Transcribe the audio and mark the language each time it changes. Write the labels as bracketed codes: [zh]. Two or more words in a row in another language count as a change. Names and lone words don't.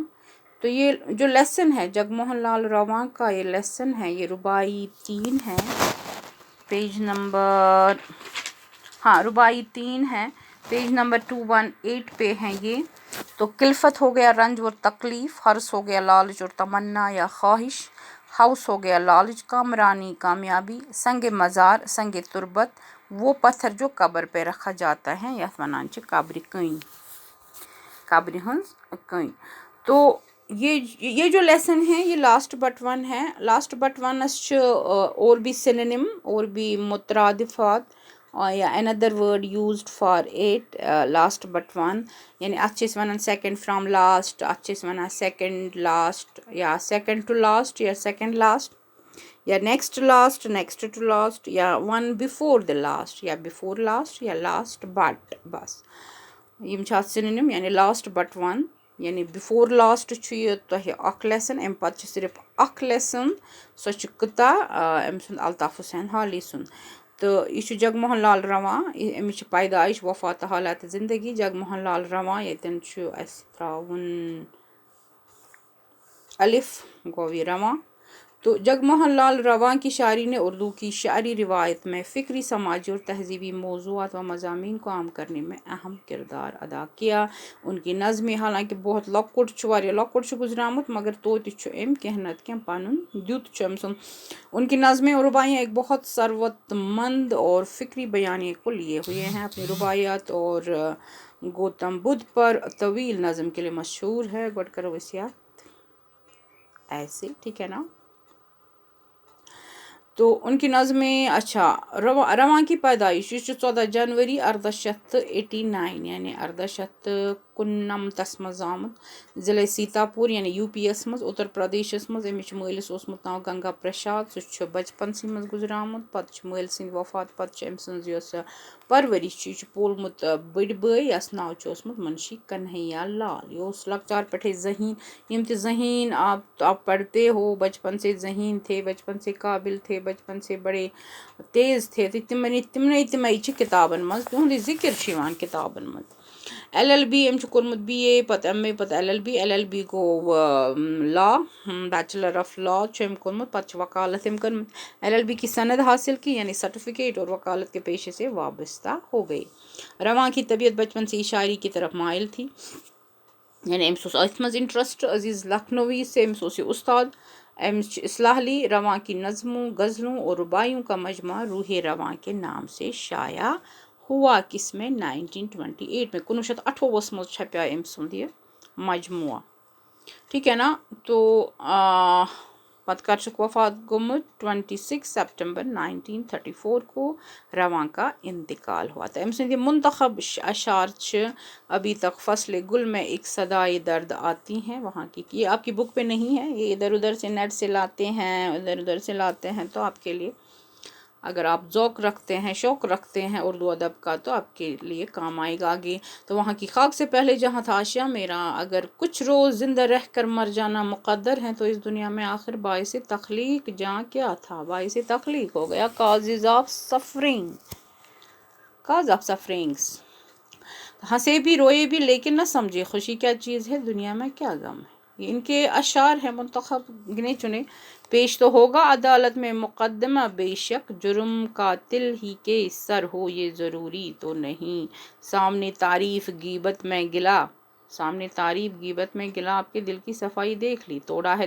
[ur] تو یہ جو لیسن ہے جگموہن لال رواں کا، یہ لیسن ہے، یہ ربائی 3 ہے، پیج نمبر، ربائی 3 ہے، پیج نمبر 218 پہ ہیں یہ۔ تو کلفت ہو گیا رنج اور تکلیف، حرص ہو گیا لالچ اور تمنا یا خواہش، ہوس ہو گیا لالچ، کامرانی کامیابی، سنگ مزار سنگ تربت، وہ پتھر جو قبر پہ رکھا جاتا ہے، [ks] یتھ ونان چھِ قبرِ کٔنۍ، قبرِ ہٕنٛز کٔنۍ۔ [ur] تو یہ جو لیسن ہے یہ [en] last but one [ur] ہے۔ [en] last but [ks] ونس چھِ [ur] اور بھی سینونیم اور بھی مترادفات یا [en] another word used for it، last but one [ks] یعنی اتھ چھِ أسۍ ونان [en] second from last, [ks] اتھ چھِ أسۍ ونان [en] second last [ks] یا [en] second to last [ks] یا [en] second last [ks] یا [en] next last, next to last [ks] یا [en] one before the last [ks] یا [en] before last [ks] یا [en] last but, [ks] بس یم چھِ اتھ سینونیم۔ یعنی [en] last but one [ks] یعنی [en] before last [ks] چھُ یہ تۄہہِ اکھ لیسن، امہِ پتہٕ چھِ صرف اکھ لیسن، سۄ چھِ قطع أمۍ سُنٛد الطاف حسین حالی سُنٛد۔ تہٕ یہِ چھُ جگموہن لال رواں، أمِس چھِ پیدائش وفات حالات زندگی جگموہن لال رواں، ییٚتٮ۪ن چھُ اَسہِ ترٛاوُن الف، گوٚو یہِ رواں۔ [ur] تو جگموہن لال رواں کی شاعری نے اردو کی شعری روایت میں فکری، سماجی اور تہذیبی موضوعات و مضامین کو عام کرنے میں اہم کردار ادا کیا۔ ان کی نظمیں حالانکہ بہت [ks] لۄکُٹ چھُ، واریاہ لۄکُٹ چھُ گزریومُت، مگر توتہِ چھُ أمۍ کینٛہہ نتہٕ کینٛہہ پنُن دیُت چھُ أمۍ سُنٛد۔ [ur] ان کی نظمیں اور رباعیاں ایک بہت ثروت مند اور فکری بیانیے کو لیے ہوئے ہیں۔ اپنی رباعیات اور گوتم بدھ پر طویل نظم کے لیے مشہور ہے۔ [ks] گۄڈٕ کرو أسۍ یتھ ایسے، [ur] ٹھیک ہے نا۔ تو ان کی نظمیں، [ks] اچھا، [ur] رواں کی پیدائش یہ [ks] 14 جنوری 1889 یعنی 1889 مز آمت، ضلع سیتاپور یعنی یو پی یس مز، اتر پردیشس مز۔ أمِس چھُ مٲلِس اوسمُت ناو گنگا پرساد، سُہ چھُ بچپنسٕے منٛز گُزریومُت، پتہٕ چھُ مٲلۍ سٕنٛدِ وفات پتہٕ چھِ أمۍ سٕنٛز یۄس پرورش چھِ، یہِ چھُ پولمُت بٔڑۍ بٲے یس ناو چھُ اوسمُت منشی کنہیا لال۔ یہ اوس لۄکچار پٮ۪ٹھے ذہین، یم تہِ ذہین [ur] آپ پڑھتے ہو، بچپن سے ذہین تھے، بچپن سے قابل تھے، بچپن سے بڑے تیز تھے، [ks] تو تمے چھِ کتابن منٛز، تِہُنٛدٕے ذکر چھُ یِوان کتابن منٛز۔ LLB أمۍ چھُ کوٚرمُت BA، پتہٕ MA، پتہٕ LLB گوٚو لا، [en] Bachelor of Law [ks] چھُ أمۍ کوٚرمُت، پتہٕ چھِ وکالت أمۍ کٔرمٕژ، [ur] LLB کی سند حاصل کی یعنی سرٹیفکیٹ، اور وکالت کے پیشے سے وابستہ ہو گئی۔ رواں کی طبیعت بچپن سے ہی شاعری کی طرف مائل تھی، [ks] یعنی أمِس اوس أتھۍ منٛز انٹرسٹ۔ [ur] عزیز لکھنوی سے [ks] أمِس اوس یہ استاد۔ أمِس چھِ اصلاح لی۔ [ur] رواں کی نظموں، غزلوں اور رباعیوں کا مجموعہ روح رواں کے نام سے شائع ہوا، کس میں 1928 میں، [ks] 1928 میں چھپیا أمۍ سُنٛد یہ مجموعہ، [ur] ٹھیک ہے نا۔ [ks] تو پتہٕ کر چھُکھ وفات گوٚمُت، [ur] 26 سپٹمبر 1934 کو رواں کا انتقال ہوا۔ [ks] تو أمۍ سٕنٛدۍ یِم منتخب اشعار چھِ، [ur] ابھی تک فصل گل میں ایک صدائے درد آتی ہیں، وہاں کی، یہ آپ کی بک پہ نہیں ہے، یہ ادھر ادھر سے نیٹ سے لاتے ہیں، ادھر ادھر سے لاتے ہیں، تو آپ کے لیے اگر آپ ذوق رکھتے ہیں، شوق رکھتے ہیں اردو ادب کا تو آپ کے لیے کام آئے گا آگے۔ تو وہاں کی خاک سے پہلے جہاں تھا اشیا میرا، اگر کچھ روز زندہ رہ کر مر جانا مقدر ہے تو اس دنیا میں آخر باعث تخلیق جہاں کیا تھا، باعث تخلیق ہو گیا، [en] causes of suffering، cause of sufferings۔ [ur] ہنسے بھی روئے بھی لیکن نہ سمجھے خوشی کیا چیز ہے، دنیا میں کیا غم ہے۔ یہ ان کے اشعار ہیں منتخب گنے چنے۔ پیش تو ہوگا عدالت میں مقدمہ بے شک، جرم قاتل ہی کے سر ہو یہ ضروری تو نہیں، سامنے تعریف غیبت میں گلا، سامنے تعریف غیبت میں گلا، آپ کے دل کی صفائی دیکھ لی، توڑا ہے